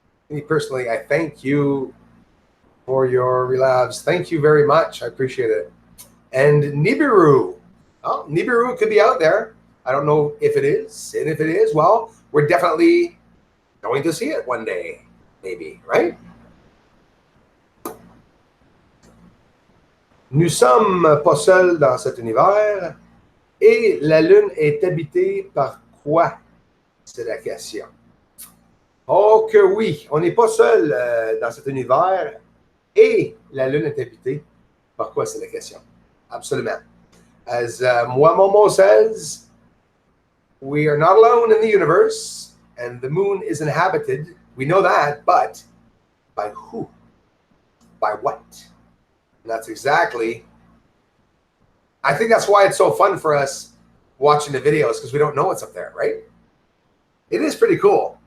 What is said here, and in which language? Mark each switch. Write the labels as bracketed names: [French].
[English] Me personally, I thank you for your relabs. Thank you very much. I appreciate it. And Nibiru. Oh, Nibiru could be out there. I don't know if it is. And if it is, well, we're definitely going to see it one day, maybe, right? [French] Nous sommes pas seuls dans cet univers. Et la Lune est habitée par quoi? C'est la question. Oh que oui, on n'est pas seul dans cet univers. Et la Lune est habitée par quoi? C'est la question. Absolument. [English] As Momo says, we are not alone in the universe, and the moon is inhabited. We know that, but by who? By what? And that's exactly, I think that's why it's so fun for us watching the videos, because we don't know what's up there, right? It is pretty cool.